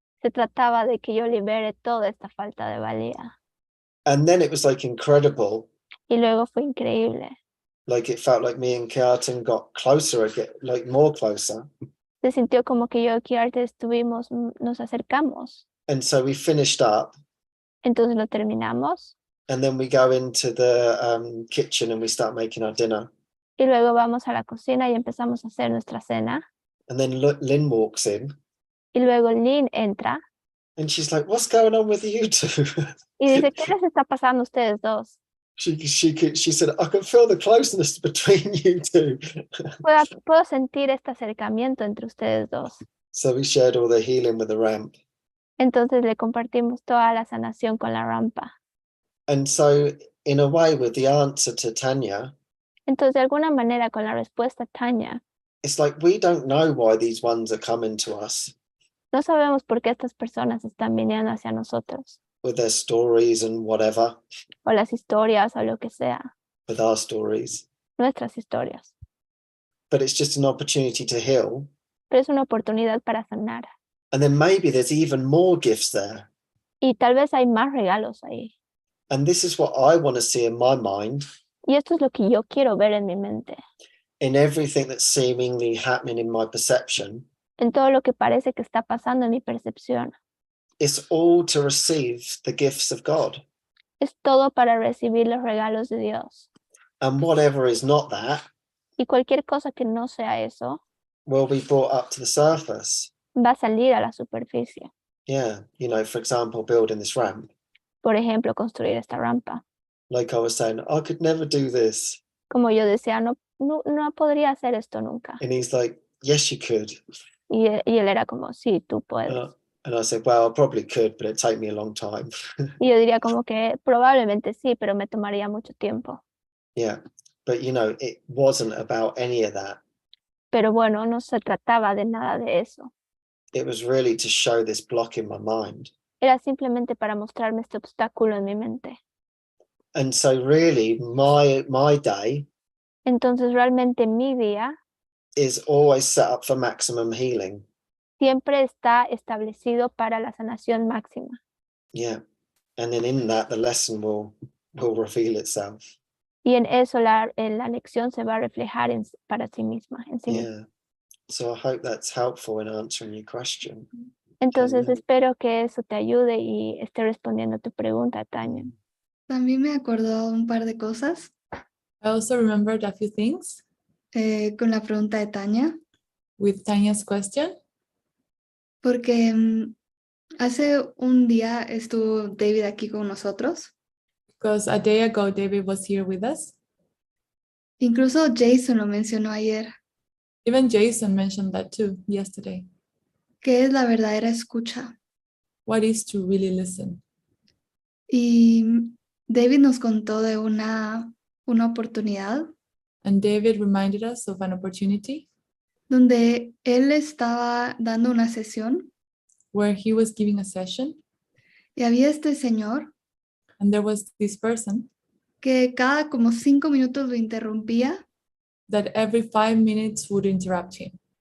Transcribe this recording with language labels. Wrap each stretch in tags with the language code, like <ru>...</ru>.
<es>Se trataba de que yo libere toda esta falta de valía.</es> <en>And then it was like incredible.</en> <es>Y luego fue increíble.</es> <en>Like it felt like me and Keaton got closer again, like more closer.</en> <es>Se sintió como que yo y Keaton nos acercamos.</es> <en>And so we finished up.</en> <es>Entonces lo terminamos.</es> <en>And then we go into the kitchen and we start making our dinner.</en> <es>Y luego vamos a la cocina y empezamos a hacer nuestra cena.</es> <en>And then Lynn walks in.</en> <es>Y luego Lynn entra.</es> <en>And she's like, what's going on with you two?</en> <es>Y dice, ¿qué les está pasando a ustedes dos?</es> <en>She said, I can feel the closeness between you two.</en> <es>Puedo sentir este acercamiento entre ustedes dos.</es> <en>So we shared all the healing with the ramp.</en> <es>Entonces le compartimos toda la sanación con la rampa.</es> <en>And so in a way with the answer to Tanya,</en> <es>entonces de alguna manera con la respuesta a Tanya,</es> <en>it's like we don't know why these ones are coming to us.</en> <es>No sabemos por qué estas personas están viniendo hacia nosotros.</es> <en>With their stories and whatever.</en> <es>O las historias o lo que sea.</es> <en>With our stories.</en> <es>Nuestras historias.</es> <en>But it's just an opportunity to heal.</en> <es>Pero es una oportunidad para sanar.</es> <en>And then maybe there's even more gifts there.</en> <es>Y tal vez hay más regalos ahí.</es> <en>And this is what I want to see in my mind.</en> <es>Y esto es lo que yo quiero ver en mi mente.</es> <en>in everything that's seemingly happening in my perception,</en> <es>en todo lo que parece que está pasando en mi percepción.</es> <en>it's all to receive the gifts of God.</en> <es>Es todo para recibir los regalos de Dios.</es> <en>And whatever is not that</en> <es>Y cualquier cosa que no sea eso</es> <en>will be brought up to the surface.</en> <es>va a salir a la superficie.</es> <en>Yeah, you know, for example, building this ramp.</en> <es>Por ejemplo, construir esta rampa.</es> <en>Like I was saying, I could never do this.</en> <es>Como yo decía, no podría hacer esto nunca.</es> <en>And he's like, yes, you could.</en> <es>Y él era como, sí, tú puedes.</es> <en>And I said, well, I probably could, but it'd take me a long time.</en> <es>Y yo diría como que probablemente sí, pero me tomaría mucho tiempo.</es> <en>Yeah, but you know, it wasn't about any of that.</en> <es>Pero bueno, no se trataba de nada de eso.</es> <en>It was really to show this block in my mind.</en> <es>Era simplemente para mostrarme este obstáculo en mi mente.</es> <en>And so really my day</en> <es>Entonces realmente mi día</es> <en>is always set up for maximum healing.</en> <es>siempre está establecido para la sanación máxima.</es> <en>Yeah. And then in that the lesson will reveal itself.</en> <es>Y en eso la lección se va a reflejar para sí misma. En sí misma.</es> <en>Yeah. So I hope that's helpful in answering your question.</en> <es>Entonces</es> <en>Amen.</en> <es>espero que eso te ayude y esté respondiendo a tu pregunta, Tania. También me acordó un par de cosas</es> <en>I also remembered a few things</en> <es>con la pregunta de Tania,</es> <en>with Tanya's question.</en> <es>porque hace un día estuvo David aquí con nosotros.</es> <en>Because a day ago, David was here with us.</en> <es>Incluso Jason lo mencionó ayer,</es> <en>Even Jason mentioned that too yesterday.</en> <es>que es la verdadera escucha.</es> <en>What is to really listen?</en> <es>Y David nos contó de una oportunidad</es> <en>And David reminded us of an opportunity</en> <es>donde él estaba dando una sesión</es> <en>where he was giving a session,</en> <es>y había este señor</es> <en>and there was this person</en> <es>que cada como 5 minutos lo interrumpía</es> <en>that every 5 minutes would interrupt him.</en>